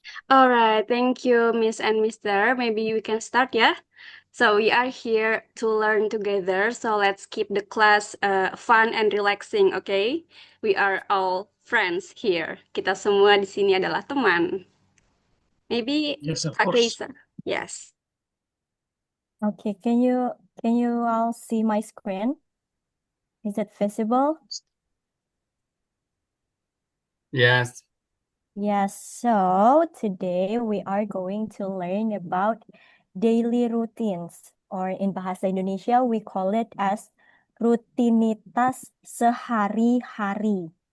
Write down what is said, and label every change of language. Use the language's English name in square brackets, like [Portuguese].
[English] All right, thank you, Miss and Mister. Maybe we can start, yeah? So we are here to learn together. So let's keep the class fun and relaxing, okay? We are all friends here. [Indonesian] Kita semua di sini adalah teman. [English] Maybe Yes, of Kak course. Keisa. Yes. Okay, can you all see my screen? Is it visible? Yes. Yes, so today we are going to learn about daily routines, or in Bahasa Indonesia we call it as [Indonesian] rutinitas sehari-hari.